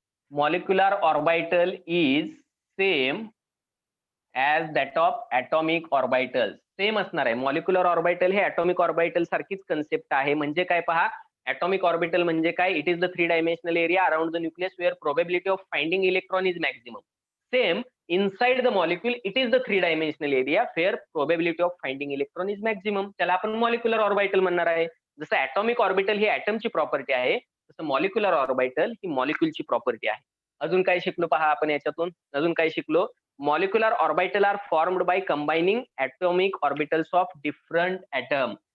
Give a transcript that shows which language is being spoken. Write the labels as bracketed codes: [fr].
[en] Molecular orbital is same as that of atomic orbital. [mr] Same असणार आहे. Molecular orbital हे atomic orbital सारखीच concept आहे. म्हणजे काय पहा, [en] atomic orbital [mr] म्हणजे काय, [en] It is the 3 dimensional area around the nucleus where probability of finding electron is maximum. Same inside the molecule it is the 3 dimensional area where probability of finding electron is maximum. [mr] त्याला आपण molecular orbital म्हणणार आहे. जसं atomic orbital ही ॲटमची property आहे, तसं molecular orbital ही मॉलिक्यूलची property आहे. अजून काय शिकलो पहा आपण याच्यातून, अजून काय शिकलो, [en] Molecular orbital are formed by combining atomic orbitals of different atom.